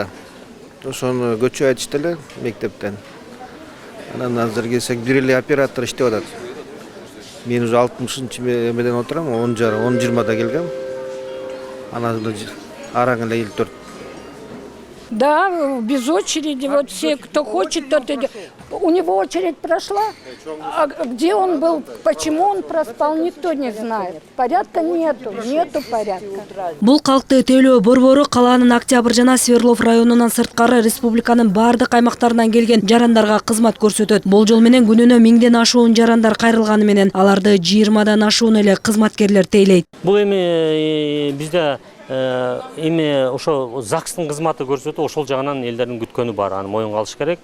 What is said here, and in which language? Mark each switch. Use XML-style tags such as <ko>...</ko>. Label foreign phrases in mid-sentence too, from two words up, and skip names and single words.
<ky>Ошону көчүп айтышты эле мектептен. Анан азыр келсек бир эле оператор иштеп атат. Мен уже 60-чы эмеден отурам, 10:20 келгем. Анан араң эле 54.</ky> <ru>Да, без очереди, вот все, кто хочет, тот идет. У него очередь прошла, а где он был, почему он проспал, никто не знает. Порядка нету порядка.</ru> <ky>Бул калкты тейлөө борбору калаанын Октябрь жана Свердлов районунан сырткары республиканын бардык аймактарынан келген жарандарга кызмат көрсөтөт. Болжол менен күнүнө 1000ден ашуун жарандар кайрылганы менен аларды 20дан ашуун эле кызматкерлер тейлейт. Бул эми бизде эми ошо ЗАГСтын кызматы көрсөтүп, ошол жагынан элдердин күткөнү бар, аны моюнга алыш керек.</ky>